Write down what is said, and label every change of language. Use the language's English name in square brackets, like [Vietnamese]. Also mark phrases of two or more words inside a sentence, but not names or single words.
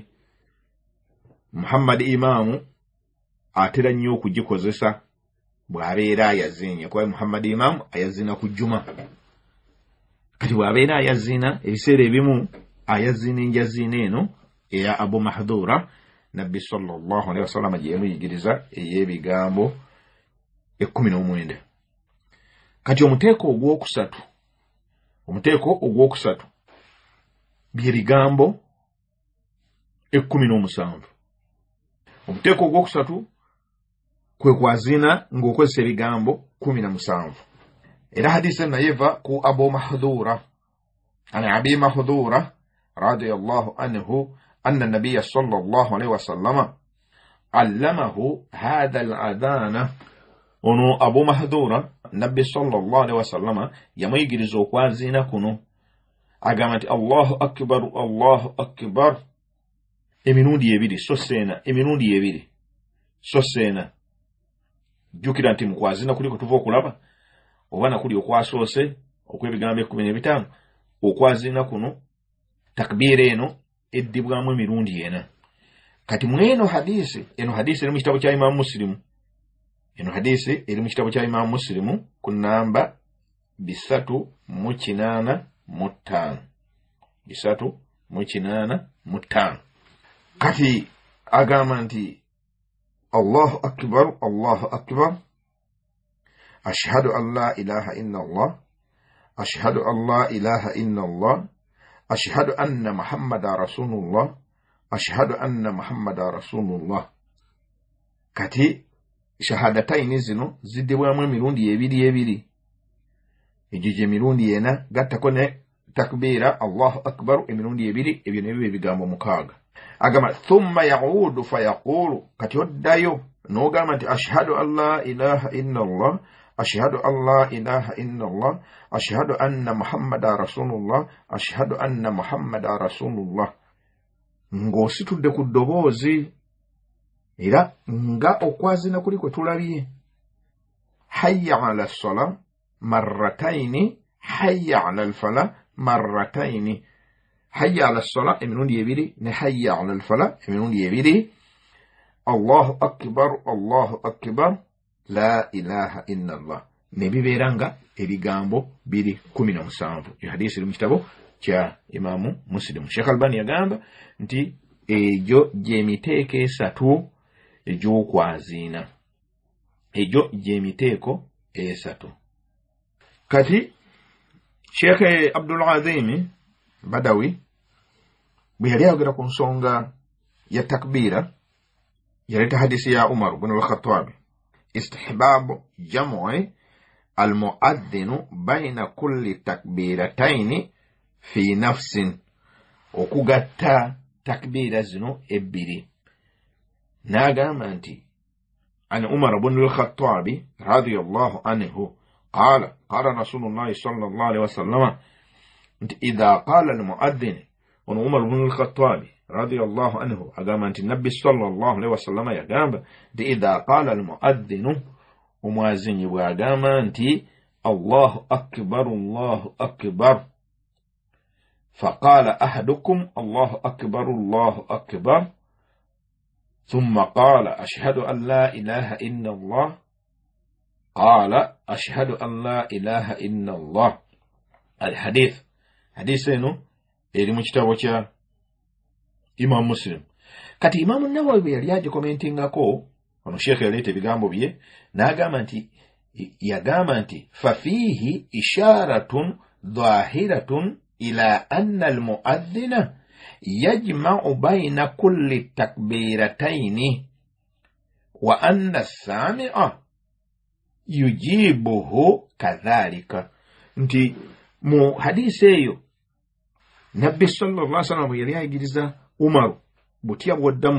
[Ganda] Muhammad Imaamu atera nnyo okugikozesa bw'abeera ayazinya, kuba Muhammad Imaamu ayazina ku Juma. Kati bw'abeera ayazina ebiseera ebimu ayazina enjaziina eno eya Abu Mahdhura Nabbi [Arabic] صلى الله عليه وسلم [Ganda] gye yamuyigiriza ey'ebigambo 19. Kati omuteeko ogwokusatu bye bigambo 17. Omuteeko ogwokusatu kwe kwazina ng'okozesa ebigambo 17. Era hadisi nayeva ku Abu Mahdhura [Arabic] عن أبي محذورة رضي الله عنه أن النبي صلى الله عليه وسلم علمه هذا الأذان [Ganda] ono Abu Mahdura Nabbi [Arabic] صلى الله عليه وسلم [Ganda] yamuyigiriza okwazina kuno agamba nti [Arabic] الله أكبر [Ganda] emirundi ebiri so seena jukira nti mukwazina kuliko tuva okulaba oba nakuli okwasoose okwebigambo 15 okwazina kuno takbira eno eddibwamu emirundi ena. Kati mweno hadisi eri mu kitabo kya Imam Muslim, ku namba 385 kati agamba nti [Arabic] الله أكبر أشهد أن لا إله إلا الله أشهد أن محمدا رسول الله [Ganda] kati shahadataini zino ziddibwamu emirundi ebiri egyo gye mirundi ena gattako ne takbira [Arabic] الله أكبر [Ganda] emirundi ebiri, ebyo ne bibe ebigambo 6. agamba [Arabic] ثم يعود فيقول [Ganda] kati oddayo n'ogamba nti [Arabic] أشهد أن لا إله إلا الله أشهد أن محمدا رسول الله [Ganda] ng'ositudde ku ddoboozi era nga okwazina kuli kwe tulabye. [Arabic] حي على الصلاة مرتين حي على الفلاح مرتين. حي على الصلاة [Ganda] emirundi ebiri ne [Arabic] حي على الفلاح [Ganda] emirundi ebiri. [Arabic] الله أكبر لا إله إلا الله [Ganda] ne bibeeranga ebigambo 217. Hadisi eri mu kitabo kya Imam Muslim. Sheikh Albani yagamba nti ejo gy'emiteeko 3 egy'okwazina, ejo gy'emiteeko 3. kati Sheikh Abdul Azim Badawi bwe yali ayogera ku nsonga ya takbira yaleta hadisi ya Umar ibn al-Khattab [Arabic] استحباب جمع المؤذن بين كل تكبيرتين في نفس, [Ganda] okugatta takbira zino ebbiri. N'agamba nti [Arabic] عن عمر بن الخطاب رضي الله عنه قال رسول الله صلى الله عليه وسلم إذا قال المؤذن. Umar ibn al-Khattab رضي الله عنه [Ganda] agamba nti Nabbi [Arabic] صلى الله عليه وسلم [Ganda] yagamba nti [Arabic] إذا قال المؤذن, [Ganda] omwazinyi bw'agamba nti [Arabic] الله أكبر فقال أحدكم الله أكبر ثم قال أشهد أن لا إله إلا الله قال أشهد أن لا إله إلا الله قال أشهد أن لا إله إلا الله. الحديث حديثنا [Ganda] eri mu kitabo kya Imam Muslim. Kati Imam Nawawi yali aje commentingako ono Sheikh yaleta ebigambo bye yagamba nti [Arabic] فيه إشارة ظاهرة إلى أن المؤذن يجمع بين كل تكبيرتين وأن السامع يجيبه كذلك. [Ganda] Nti mu hadisi eyo Nabbi [Arabic] صلى الله عليه وسلم [Ganda] yali ayigiriza Umar butya bwoddamu.